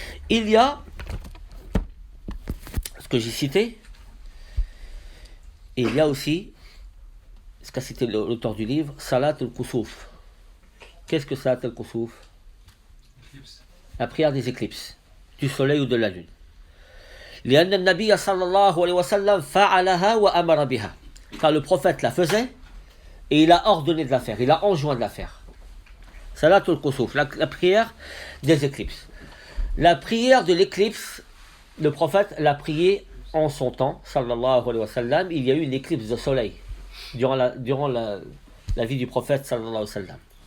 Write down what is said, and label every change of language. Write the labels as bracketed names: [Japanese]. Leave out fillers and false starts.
[French] Il y a ce que j'ai cité, et il y a aussi ce qu'a cité l'auteur du livre, Salat al-Kusuf. Qu'est-ce que Salat al-Kusuf? La prière des éclipses, du soleil ou de la lune. [Arabic] لأن النبي صلى الله عليه وسلم فعلها وأمر بها. [French] Car le prophète la faisait et il a ordonné de la faire, il a enjoint de la faire. Salat al-Kusuf, la prière des éclipses. La prière de l'éclipse, le prophète l'a priée en son temps, sallallahu alayhi wa sallam. Il y a eu une éclipse de soleil durant la vie du prophète, sallallahu alayhi wa sallam.